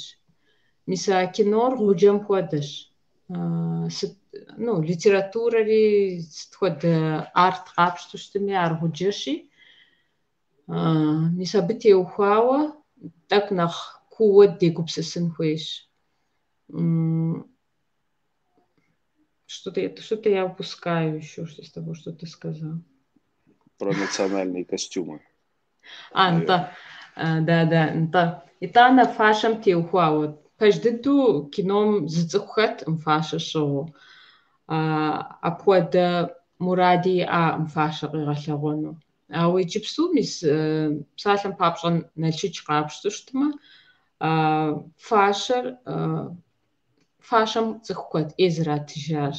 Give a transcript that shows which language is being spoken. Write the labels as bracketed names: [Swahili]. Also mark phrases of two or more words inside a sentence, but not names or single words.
[Kabardian] Мис а кинор гъуджэм хуэдэщ. Литературэри сыт хуэдэ арт къапщтэу щытми, ар гъуджэщи. Мис абы теухуауэ тӏэкӏу нэхъ куууэ дегупсысын хуейщ. [Russian] Что-то я упускаю еще из того, что ты сказал. Про национальные костюмы. Да. [Kabardian] Итӏанэ фащэм теухуауэ. Пэж дыдэу кином зы цӏыху хэтӏым фащэ щыгъыу. Апхуэдэ муради иӏаӏым фащэ къигъэлъэгъуэну. Ауэ иджыпсту мис псалъэм папщӏэ Налшык къапщтэу щытмэ, фащэм цӏыху куэд ӏей зэратыжащ.